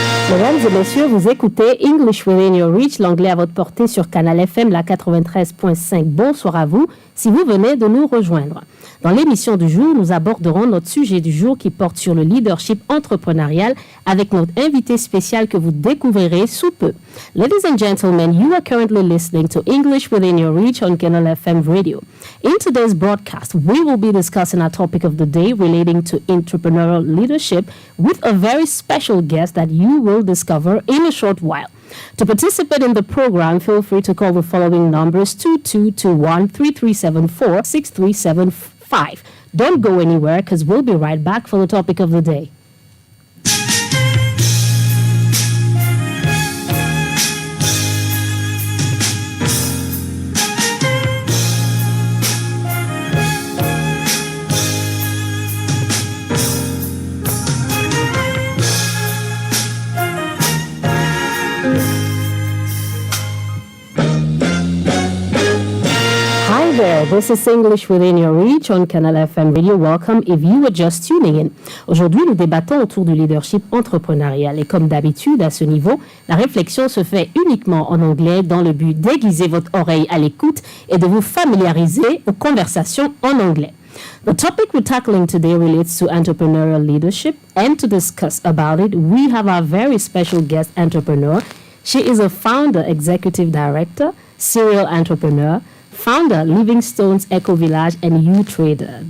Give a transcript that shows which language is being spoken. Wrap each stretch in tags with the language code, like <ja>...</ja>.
<fr>Mesdames et messieurs, vous écoutez English Within Your Reach, l'anglais à votre portée sur Canal FM, la 93.5. Bonsoir à vous, si vous venez de nous rejoindre. Dans l'émission du jour, nous aborderons notre sujet du jour qui porte sur le leadership entrepreneurial avec notre invité spécial que vous découvrirez sous peu.</fr> <en>Ladies and gentlemen, you are currently listening to English Within Your Reach on Canal FM Radio. In today's broadcast, we will be discussing our topic of the day relating to entrepreneurial leadership with a very special guest that you will discover in a short while. To participate in the program, feel free to call the following numbers 2221-3374-6375. Don't go anywhere because we'll be right back for the topic of the day. This is English Within Your Reach on Canal FM Radio. Welcome if you are just tuning in.</en> <fr>Aujourd'hui, nous débattons autour du leadership entrepreneurial et comme d'habitude, à ce niveau, la réflexion se fait uniquement en anglais dans le but d'aiguiser votre oreille à l'écoute et de vous familiariser aux conversations en anglais.</fr> <en>The topic we're tackling today relates to entrepreneurial leadership, and to discuss about it, we have our very special guest entrepreneur. She is a founder, executive director, serial entrepreneur, founder, Livingstone's Eco Village, and U-Trader.</en>